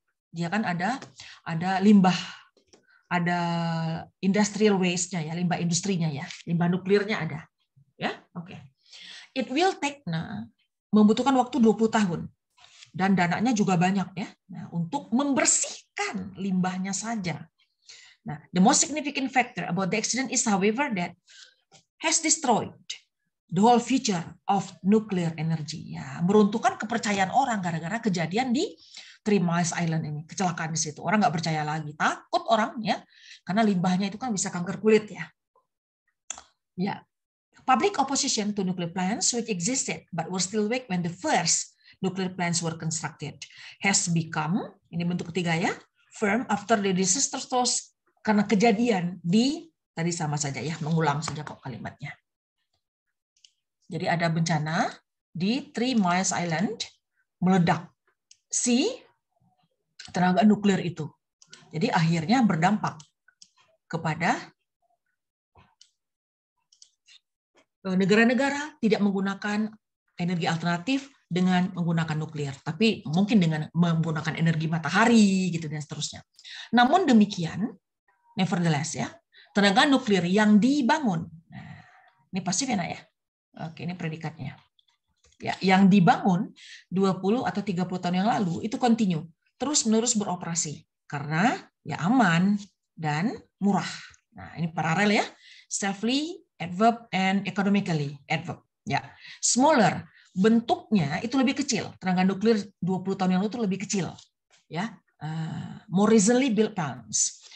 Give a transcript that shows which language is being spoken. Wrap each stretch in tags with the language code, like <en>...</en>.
<id>Dia kan ada limbah, ada industrial waste-nya ya, limbah industrinya ya, limbah nuklirnya ada. Ya, oke. It will take membutuhkan waktu 20 tahun. Dan dananya juga banyak ya. Nah, untuk membersihkan limbahnya saja.</id> <en>Nah, the most significant factor about the accident is, however, that has destroyed the whole future of nuclear energy.</en> <id>Ya, meruntuhkan kepercayaan orang gara-gara kejadian di 3 Miles Island ini, kecelakaan di situ. Orang nggak percaya lagi, takut orang ya, karena limbahnya itu kan bisa kanker kulit ya.</id> <en>Ya, public opposition to nuclear plants which existed but were still weak when the first nuclear plants were constructed has become, ini bentuk ketiga ya, firm after the disaster toss, karena kejadian di, tadi sama saja ya, mengulang saja kok kalimatnya.</en> <id>Jadi ada bencana di 3 Miles Island, meledak si tenaga nuklir itu. Jadi akhirnya berdampak kepada negara-negara tidak menggunakan energi alternatif dengan menggunakan nuklir, tapi mungkin dengan menggunakan energi matahari gitu dan seterusnya. Namun demikian, nevertheless ya, tenaga nuklir yang dibangun, nah, ini pasif ya nak ya. Oke, ini predikatnya. Ya, yang dibangun 20 atau 30 tahun yang lalu itu continue, terus-menerus beroperasi karena ya aman dan murah. Nah, ini paralel ya.</id> <en>Safely, adverb, and economically, adverb.</en> <id>Ya, smaller, bentuknya itu lebih kecil. Tenaga nuklir 20 tahun yang lalu itu lebih kecil.</id> <en>Ya, more recently built plants.</en>